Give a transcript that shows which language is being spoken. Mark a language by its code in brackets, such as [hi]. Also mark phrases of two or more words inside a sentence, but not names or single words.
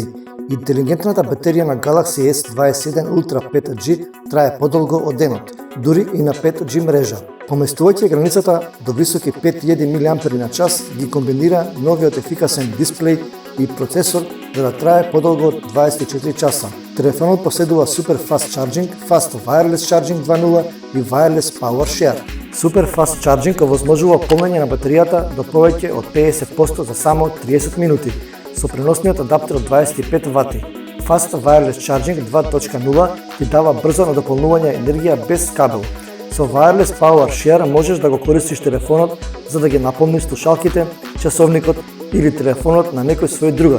[mk] Интелигентната батерија на Galaxy S21 Ultra 5G трае подолго од денот, дури и на 5G мрежа. Поместувајќи границата до високи 5000 мАч, ги комбинира новиот ефикасен дисплеј и процесор за да трае подолго од 24 часа. Телефонот поседува Super Fast Charging, Fast Wireless Charging 2.0 и Wireless Power Share. Super Fast Charging овозможува полнење на батеријата до повеќе од 50% за само 30 минути, со преносниот адаптер од 25 вати. Fast Wireless Charging 2.0 ти дава брзо надополнување енергија без кабел. Со Wireless Power Share можеш да го користиш телефонот за да ги наполниш слушалките, часовникот или телефонот на некој свој другар.